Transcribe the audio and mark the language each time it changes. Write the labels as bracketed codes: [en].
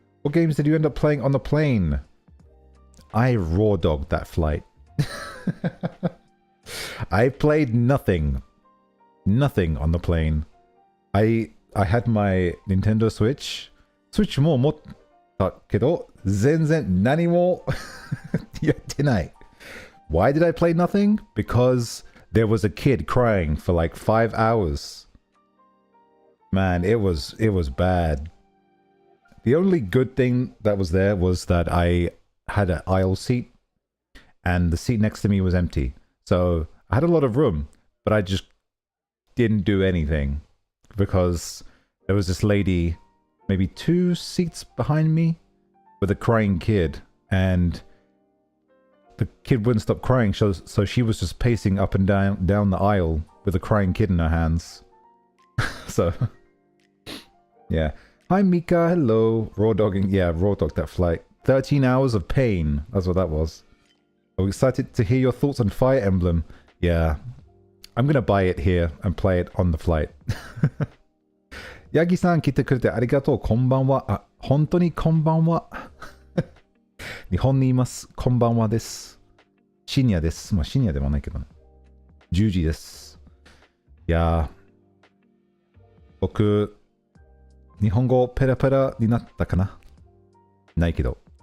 [en] What games did you end up playing on the plane? I raw dogged that flight. I played nothing. Nothing on the plane. I had my Nintendo Switch. [ja] Switch も持ったけど、全然何もやってない。 [en] Why did I play nothing? Because there was a kid crying for like 5 hours. Man, it was bad. The only good thing that was there was that I had an aisle seat and the seat next to me was empty. So I had a lot of room, but I just didn't do anything because there was this lady maybe 2 seats behind me with a crying kid, and the kid wouldn't stop crying, so she was just pacing up and down the aisle with a crying kid in her hands. So, yeah. Hi Mika, hello. Raw dogging, yeah, raw dogged that flight. 13 hours of pain, that's what that was. I'm excited to hear your thoughts on Fire Emblem. Yeah, I'm gonna buy it here and play it on the flight. [ja] Yagi-san, 来てくれてありがとう。こんばんは。あ、本当にこんばんは。日本にいます。こんばんはです。深夜です。まあ深夜でもないけどね。10時です。いや僕、日本語ペラペラになったかなないけど。